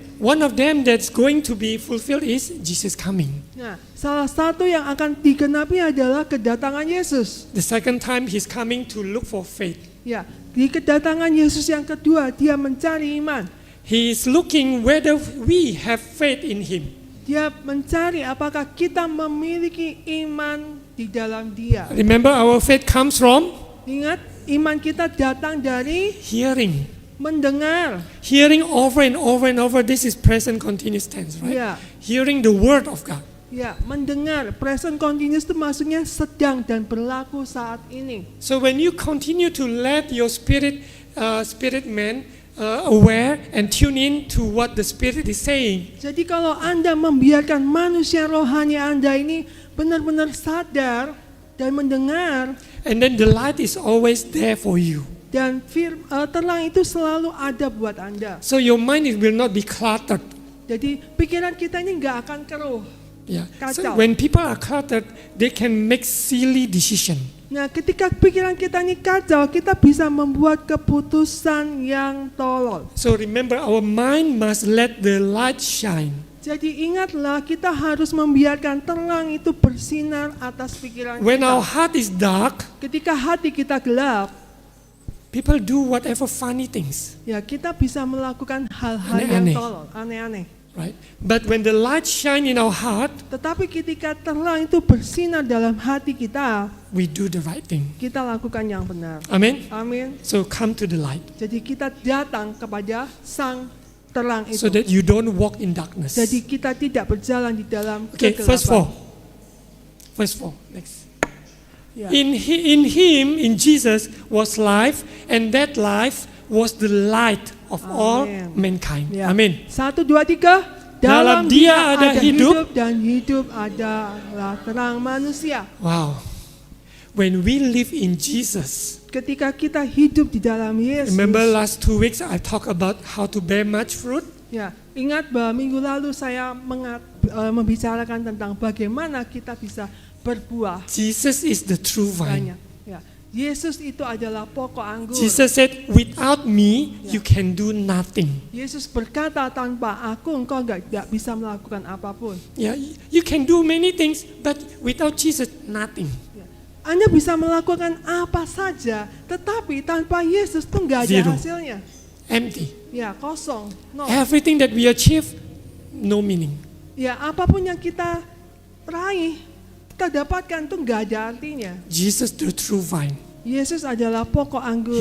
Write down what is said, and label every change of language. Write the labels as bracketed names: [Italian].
[English] One of them that's going to be fulfilled is Jesus coming. [Indonesian] Nah, salah satu yang akan digenapi adalah kedatangan Yesus. [English] The second time He's coming to look for faith. [Indonesian] Ya, di kedatangan Yesus yang kedua, Dia mencari iman. [English] He is looking whether we have faith in Him. [Indonesian] Dia mencari apakah kita memiliki iman di dalam Dia. [English] Remember, our faith comes from [Indonesian] Ingat, iman kita datang dari [English] hearing. [Indonesian] mendengar. [English] Hearing over and over and over. This is present continuous tense, right? [Indonesian] Ya, [English] Hearing the word of God. [Indonesian] ya, mendengar. Present continuous itu maksudnya sedang dan berlaku saat ini. [English] So when you continue to let your spirit man aware and tune in to what the Spirit is saying, [Indonesian] Jadi kalau Anda membiarkan manusia rohani Anda ini benar-benar sadar dan mendengar, [English] and then the light is always there for you. [Indonesian] dan terang itu selalu ada buat Anda. [English] So your mind will not be cluttered. [Indonesian] Jadi pikiran kita ini nggak akan keruh. [English] Yeah. So [Indonesian] Kacau. [English] when people are cluttered, they can make silly decision. [Indonesian] Nah, ketika pikiran kita ini kacau, kita bisa membuat keputusan yang tolol. [English] So remember, our mind must let the light shine. [Indonesian] Jadi ingatlah, kita harus membiarkan terang itu bersinar atas pikiran [English] When our [Indonesian] kita. [English] heart is dark, [Indonesian] Ketika hati kita gelap, [English] people do whatever funny things, [Indonesian] ya kita bisa melakukan hal-hal yang Aneh-aneh. tolol, aneh-aneh. [English] right? But when the light shine in our heart, [Indonesian] Tetapi ketika terang itu bersinar dalam hati kita, [English] we do the right thing. [Indonesian] kita lakukan yang benar. [English] Amen. [Indonesian] Amin. [English] So come to the light, [Indonesian] Jadi kita datang kepada sang terang itu. [English] so that you don't walk in darkness. [Indonesian] Jadi kita tidak berjalan di dalam [English] Okay, verse 4. [Indonesian] kegelapan. [English] Verse 4. Next. [Indonesian] Ya. [English] In him, in Jesus, was life, and that life was the light of all Amen. mankind. [Indonesian] Ya. [English] Amen. [Indonesian] 1, 2, 3. Dalam dia ada hidup, dan hidup adalah terang manusia. [English] Wow. When we live in Jesus, [Indonesian] Ketika kita hidup di dalam Yesus. [English] remember last 2 weeks I talked about how to bear much fruit? [Indonesian] Ya, ingat bahwa minggu lalu saya membicarakan tentang bagaimana kita bisa berbuah [English] Jesus is the true vine. [Indonesian] banyak. Ya, Yesus itu adalah pokok anggur. [English] Jesus said, without me, you can do nothing. [Indonesian] Yesus berkata, tanpa aku engkau tidak bisa melakukan apapun. [English] Yeah, you can do many things, but without Jesus, nothing. [Indonesian] Ya. Anda bisa melakukan apa saja, tetapi tanpa Yesus itu nggak ada [English] Zero. [Indonesian] hasilnya. [English] Empty. [Indonesian] Ya, kosong. No. [English] Everything that we achieve, no meaning. [Indonesian] Ya, apapun yang kita raih, kita dapatkan itu nggak ada artinya. [English] Jesus, the true vine. [Indonesian] Yesus adalah pokok anggur.